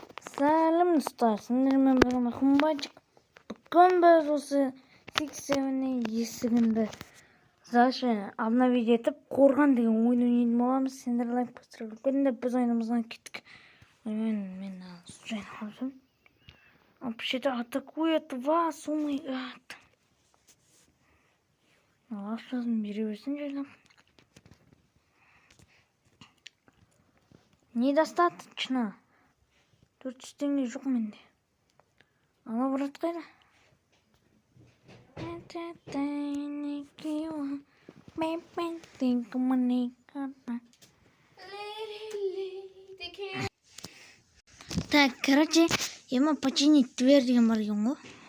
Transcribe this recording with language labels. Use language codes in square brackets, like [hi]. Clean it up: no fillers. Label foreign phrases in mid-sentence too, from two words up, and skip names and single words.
[kk] Сәлем достар, сендермен бірге қымбатчик. Бүгін біз осы Six7-нің есігінді обновить етіп, қорған деген ойын ойнайтын боламыз. Сендер лайк басып көріңдер, біз ойынымыздан кеттік. Мен случайно қалдым. [ru] Вообще-то атакует вас, [en] oh my god. [kk] Ақшасын бере берсін жайлап. [ru] Недостаточно. [kk] 400 теңге жоқ менде. Ала брат қайда? [ru] Так, короче, [kk] ема [ru] починить дверь [kk] деген бар екен ғой.